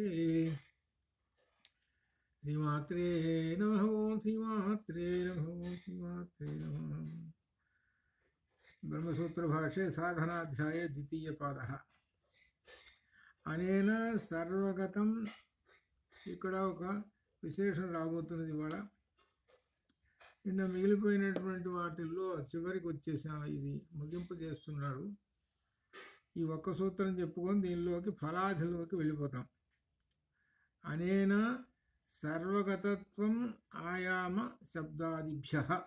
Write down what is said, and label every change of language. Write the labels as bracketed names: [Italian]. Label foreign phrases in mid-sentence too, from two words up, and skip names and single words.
[Sanskrit] श्रीमात्रे नमः। ओं श्रीमात्रे नमः। ओं श्रीमात्रे नमः। ब्रह्मसूत्र भाष्ये साधनाध्याये द्वितीय पादः। अनेन सर्वगतं [Telugu] ఇక్కడ ఒక విశేషం రాబోతున్నది ఇవాళ. నిన్న మిగిలిపోయినటువంటి వాటిల్లో చివరికి వచ్చేసాం. ఇది ముగింపు చేస్తున్నాడు. ఈ ఒక్క సూత్రం చెప్పుకొని దీనిలోకి ఫలాధిలోకి వెళ్ళిపోతాం. [Sanskrit] అనేన సర్వగతత్వం ఆయామ శబ్దాదిభ్యః.